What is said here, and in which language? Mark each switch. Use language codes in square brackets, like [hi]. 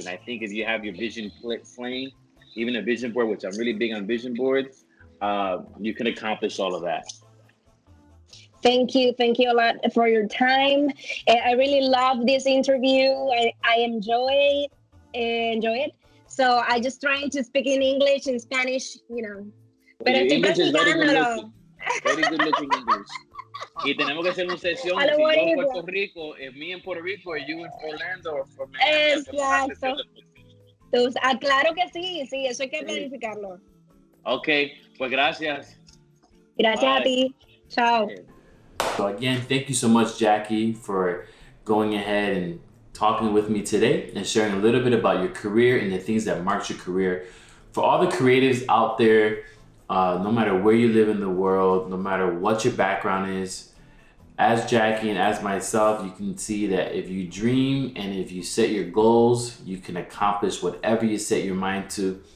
[en] And I think if you have your vision plain, even a vision board, which I'm really big on vision boards, you can accomplish all of that. Thank you a lot for your time. I really love this interview. I enjoy it. So I just trying to speak in English and Spanish, you know. [es] Pero estoy practicándolo. [en] Very good looking English. [es] Y tenemos que hacer una sesión. Si yo en [en] Puerto Rico, if me in Puerto Rico, or you in Orlando, or for Miami. [es] Exacto. Claro que sí, eso hay que planificarlo. Ok, pues gracias. Gracias a ti. Chao. [en] So again, thank you so much, Jacky, for going ahead and talking with me today and sharing a little bit about your career and the things that marked your career. For all the creatives out there, no matter where you live in the world, no matter what your background is, as Jacky and as myself, you can see that if you dream and if you set your goals, you can accomplish whatever you set your mind to.